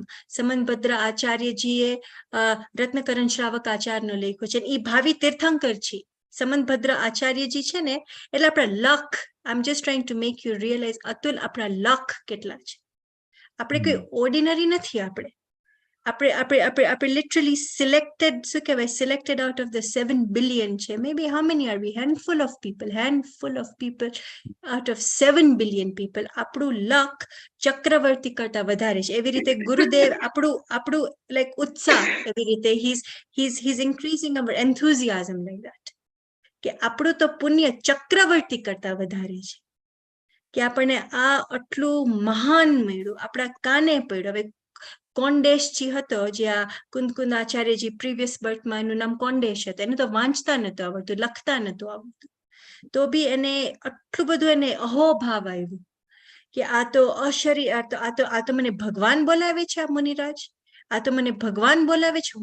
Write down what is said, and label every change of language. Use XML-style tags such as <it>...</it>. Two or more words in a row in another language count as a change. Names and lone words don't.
<gu>સમનભદ્ર આચાર્યજીએ રત્નકરણ શ્રાવક આચાર્યનો લખ્યો છે. એ ભાવિ તીર્થંકર છે. સમનભદ્ર આચાર્યજી છે ને, એટલે આપણા લખ,</gu> <en>I am just trying to make you realize,</en> <gu>અતુલ, આપણા લખ કેટલા છે. આપણે કોઈ ઓર્ડિનરી નથી. આપણે</gu> <en>literally selected out of the 7 billion</en> <gu>છે.</gu> <en>Maybe how many are we? Handful of people out of 7 billion people.</en> <gu>આપણું luck ચક્રવર્તી કરતા વધારે છે. એવી રીતે ગુરુદેવ આપણું like ઉત્સાહ એવી રીતે</gu> <en>he's increasing our enthusiasm like that.</en> <gu>કે આપણું તો પુણ્ય ચક્રવર્તી કરતા વધારે છે. કે આપણને આ આટલું મહાન મળ્યું, આપણા કાને પડ્યું. હવે કોંડેશજી હતો, જે આ કુંદકુંદ આચાર્યજી</gu> <en>previous birthમાં</en> <gu>એનું નામ કોંડેશ હતું. એને તો વાંચતા નતું આવડતું, લખતા નતું આવડતું, તો બી એને આટલું બધું એને અહોભાવ આવ્યું કે આ તો અશરીર, આ તો મને ભગવાન બોલાવે છે, આ મુનિરાજ આ તો મને ભગવાન બોલાવે છે.</gu>